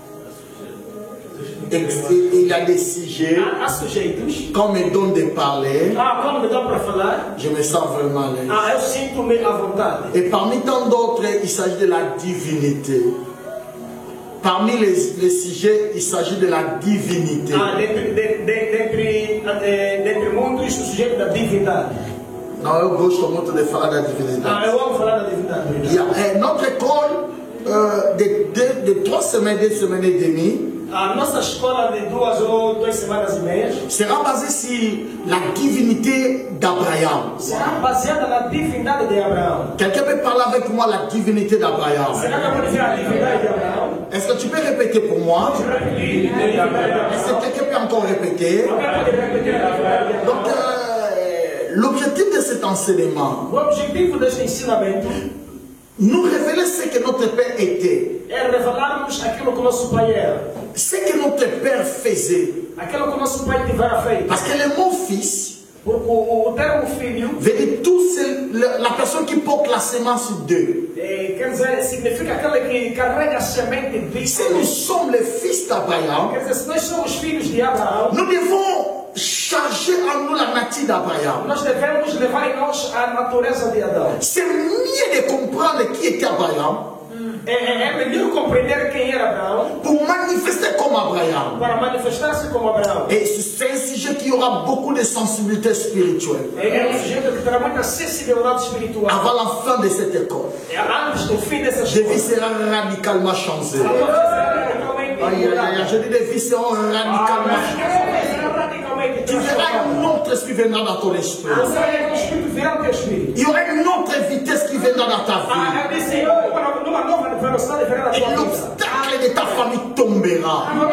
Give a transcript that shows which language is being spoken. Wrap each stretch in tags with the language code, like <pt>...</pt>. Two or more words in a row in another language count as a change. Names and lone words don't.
<fr>Et il y a des sujets, quand on me donne de parler, je me sens vraiment à l'aise. Et parmi tant d'autres, il s'agit de la divinité. Parmi les sujets, il s'agit de la divinité. Non,</fr> <pt>eu gosto muito de falar da divindade.</pt> <fr>Notre école de 3 semaines, 2 semaines et demie,</fr> <pt>a nossa escola de 2 ou 2 semanas e meia</pt> <fr>sera basée sur la divinité d'Abraham.</fr> <pt>Será baseada na divindade de Abraão.</pt> <fr>Quelqu'un peut parler avec moi la divinité d'Abraham?</fr> <pt>Será que pode dizer a divindade de Abraão?</pt> <fr>Est-ce que tu peux répéter pour moi? Est-ce que quelqu'un peut encore répéter? Donc, l'objectif de cet enseignement,</fr> <pt>o objetivo deste ensinamento,</pt> <fr>nous révéler ce que notre Père était.</fr> <pt>É revelarmos aquilo que o nosso pai era.</pt> <fr>Ce que notre Père faisait.</fr> <pt>Aquilo que o nosso pai tivera feito.</pt> <fr>Parce que le mot fils,</fr> <pt>o termo filho,</pt> <fr>veut dire la personne qui porte la semence d'eux.</fr> <pt>Quer dizer, significa aquela que carrega a semente de.</pt> <fr>Si nous sommes les fils d'Abraham,</fr> <pt>quer dizer, se nós somos filhos de Abraão,</pt> <fr>nous devons charger chercher en nous la nature d'Abraham.</fr> <pt>Nós devemos levar em nós a natureza de Adão.</pt> <fr>C'est mieux de comprendre qui était Abraham.</fr> <pt>É melhor compreender quem era Abraão.</pt> <fr>Pour manifester comme Abraham.</fr> <pt>Para manifestar-se como Abraão.</pt> <fr>Et c'est un sujet qui aura beaucoup de sensibilité spirituelle.</fr> <pt>É sujeito que terá muita sensibilidade espiritual.</pt> <fr>Avant la fin de cette école.</fr> <pt>Antes do fim dessa escola.</pt> <fr>Les vies seront radicalement changées. Je dis les vies seront radicalement changées. Tu verras une autre esprit viendra dans ton esprit. Il y aura une autre vitesse qui viendra dans ta vie. Et l'obstacle de ta famille tombera.</fr>